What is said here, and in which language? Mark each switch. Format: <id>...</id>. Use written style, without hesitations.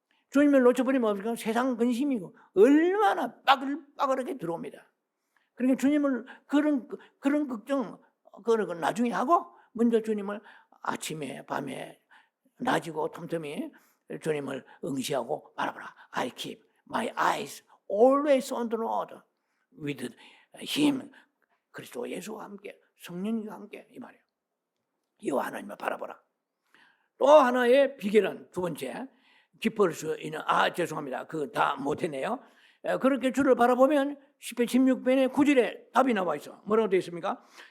<ko>주님을 놓쳐버리면 어디가 세상 근심이고 얼마나 빠글빠글하게 들어옵니다. 그러니까 주님을 그런 걱정 그런 건 나중에 하고, 먼저 주님을 아침에 밤에 낮이고 틈틈이 주님을 응시하고 바라보라.</ko> <en>I keep my eyes always on the Lord with Him.</en> <ko>그리스도 예수와 함께, 성령님과 함께, 이 말이에요. 이와 하나님을 바라보라. 또 하나의 비결은 두 번째, 기뻐할 수 있는, 죄송합니다. 그 다 못했네요. 그렇게 주를 바라보면 10편 16편의 9절에 답이 나와 있어. 뭐라고 되어 있습니까?</ko>